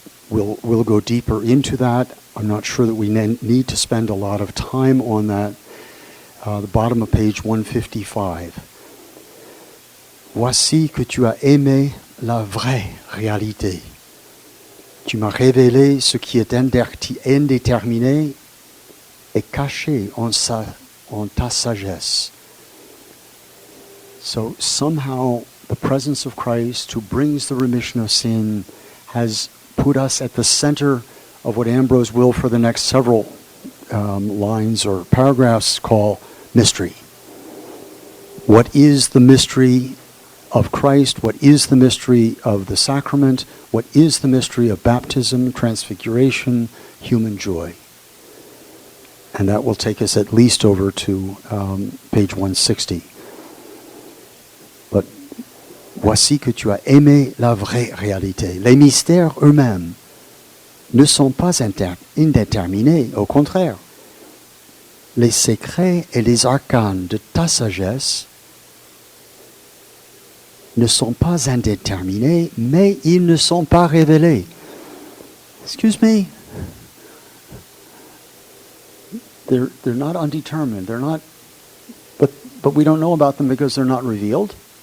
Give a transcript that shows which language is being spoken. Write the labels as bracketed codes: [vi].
[en] We'll go deeper into that. I'm not sure that we need to spend a lot of time on that. The bottom of page 155. [fr] Voici que tu as aimé la vraie réalité. Tu m'as révélé ce qui est indéterminé et caché en ta sagesse. [en] So somehow the presence of Christ, who brings the remission of sin, has put us at the center of what Ambrose will, for the next several lines or paragraphs, call mystery. What is the mystery of Christ? What is the mystery of the sacrament? What is the mystery of baptism, transfiguration, human joy? And that will take us at least over to page 160. [fr] But voici que tu as aimé la vraie réalité. Les mystères eux-mêmes ne sont pas indéterminés, au contraire. Les secrets et les arcanes de ta sagesse ne sont pas indéterminés, mais ils ne sont pas révélés. [en] Excuse me. They're not undetermined. They're not, but we don't know about them because they're not revealed.